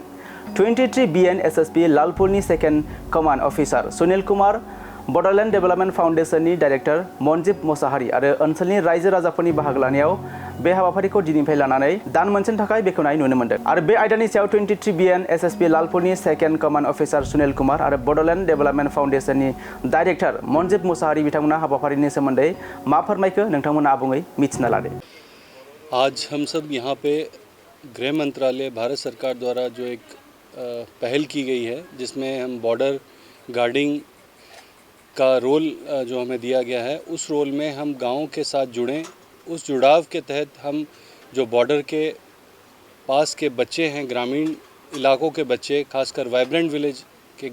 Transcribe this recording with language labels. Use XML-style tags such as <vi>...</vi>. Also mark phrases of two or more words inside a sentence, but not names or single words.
<brx>23 BN SSB लालपुलनि सेकेन्ड कमान्ड अफिसार सुनील कुमार, बड'लेण्ड डेभेलपमेन्ट फाउन्डेशननि डाइरेक्टर मनजिब मोसाहारि आरो ओनसोलनि रायजो राजाफोरनि बाहागो लानायाव बे हाबाफारिखौ दिनैनिफ्राय लानानै दान मोनसेनि थाखाय बेखेवनाय नुनो मोन्दों। आरो बे आयदानि सायाव 23 BN SSB लालपुलनि सेकेन्ड कमान्ड अफिसार सुनील कुमार आरो बड'लेण्ड डेभेलपमेन्ट फाउन्डेशननि डाइरेक्टर मनजिब मोसाहारि बिथांमोना हाबाफारिनि सोमोन्दै मा फोरमायखो नोंथांमोना आबुङै मिथिना लादो।</brx> <hi>आज हम सब यहाँ पे गृह मंत्रालय भारत सरकार द्वारा जो एक पहल की गई है, जिसमें हम बॉर्डर गार्डिंग का रोल जो हमें दिया गया है, उस रोल में हम गाँव के साथ जुड़ें। उस जुड़ाव के तहत हम जो बॉर्डर के पास के बच्चे हैं, ग्रामीण इलाकों के बच्चे, खासकर वाइब्रेंट विलेज के</hi>